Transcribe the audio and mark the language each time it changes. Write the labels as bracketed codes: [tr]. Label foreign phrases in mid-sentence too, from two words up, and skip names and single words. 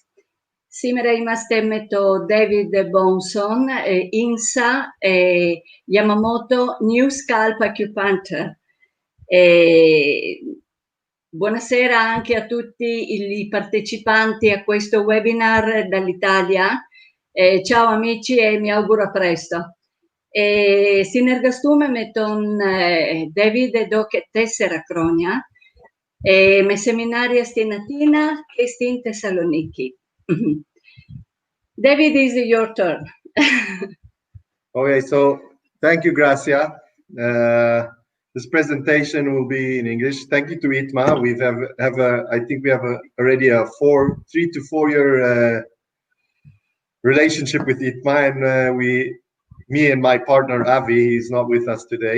[el] Σήμερα είμαστε με το David Bomzon, INSA, Yamamoto New Scalp Acupuncture. [it] Buonasera anche a tutti i partecipanti a questo webinar dall'Italia. Ciao amici e mi auguro a presto. [el] Συνεργαστούμε με τον David εδώ και 4 χρόνια με σεμινάρια στην Αθήνα και στην Θεσσαλονίκη. [en] David, is your turn. Okay, so thank you, Gracia. This presentation will be in English. Thank you to ITMA. I think we have already a 3 to 4 year relationship with ITMA, and me and my partner Avi, he's not with us today.